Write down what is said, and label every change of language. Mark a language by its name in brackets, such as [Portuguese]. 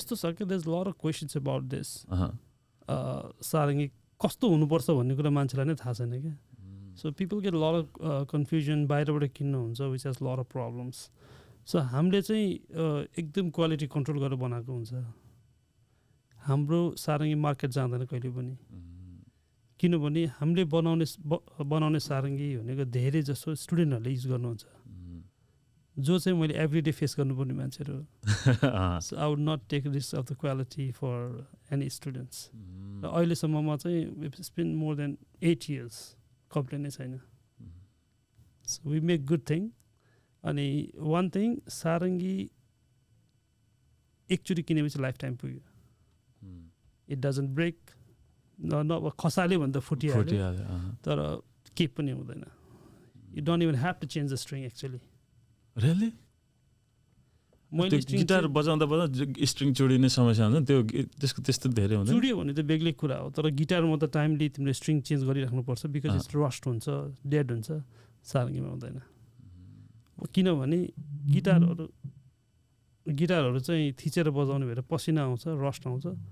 [Nepali] यस्तो छ कि [English] there's a lot of questions about this. [Nepali] सारङ्गी कस्तो हुनुपर्छ भन्ने कुरा मान्छेलाई नै थाहा छैन क्या. [English] So people get a lot of confusion. [Nepali] बाहिरबाट किन्नु हुन्छ, [English] which has a lot of problems. [Nepali] So हामीले चाहिँ एकदम क्वालिटी कन्ट्रोल गरेर बनाएको हुन्छ. हाम्रो सारङ्गी मार्केट जाँदैन कहिले पनि. किनभने हामीले बनाउने सारङ्गी भनेको धेरै जसो स्टुडेन्टहरूले युज गर्नुहुन्छ जो चाहिँ मैले एभ्रिडे फेस गर्नुपर्ने मान्छेहरू. [English] So I would not take risk of the quality for any students. [Nepali] र अहिलेसम्ममा चाहिँ [English] it's been more than 8 years [Nepali] complain नै छैन. [English] So we make good thing. [Nepali] अनि [English] one thing [Nepali] सारङ्गी एकचोटि किनेपछि लाइफ टाइम पुग्यो. [English] It doesn't break. [Nepali] न खसाल्यो भने त फुटिहाल्यो तर केही पनि हुँदैन. [English] You don't even have to change the string actually. Really? [Nepali] मैले गिटार बजाउँदा स्ट्रिङ चुडिने समस्या हुन्छ त्यो त्यसको त्यस्तो धेरै हुन्छ. चुडियो भने त बेग्लै कुरा हो तर गिटारमा त टाइमली तिमीले string change गरिराख्नुपर्छ because it's rust हुन्छ डेड हुन्छ. सारङ्गीमा हुँदैन किनभने गिटारहरू चाहिँ थिचेर बजाउने भएर पसिना आउँछ रस्ट आउँछ.